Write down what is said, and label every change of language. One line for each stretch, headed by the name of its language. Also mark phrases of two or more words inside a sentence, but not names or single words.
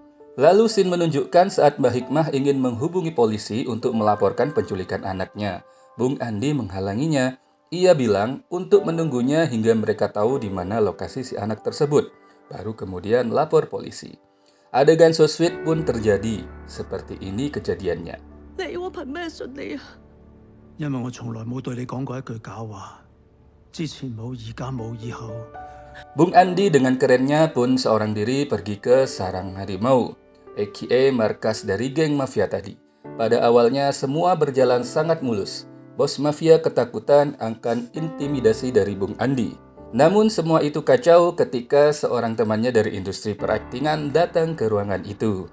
Indonesian: Lalu scene menunjukkan saat Mbak Hikmah ingin menghubungi polisi untuk melaporkan penculikan anaknya. Bung Andi menghalanginya. Ia bilang untuk menunggunya hingga mereka tahu di mana lokasi si anak tersebut. Baru kemudian lapor polisi. Adegan
English: so sweet
Indonesian: pun terjadi. Seperti ini kejadiannya.
Cantonese: 你我憑咩信你啊？因為我從來冇對你講過一句假話，之前冇，而家冇，以後。
Indonesian: Bung Andi dengan kerennya pun seorang diri pergi ke sarang harimau, aka markas dari geng mafia tadi. Pada awalnya semua berjalan sangat mulus. Bos mafia ketakutan akan intimidasi dari Bung Andi. Namun semua itu kacau ketika seorang temannya dari industri peraktingan datang ke ruangan itu.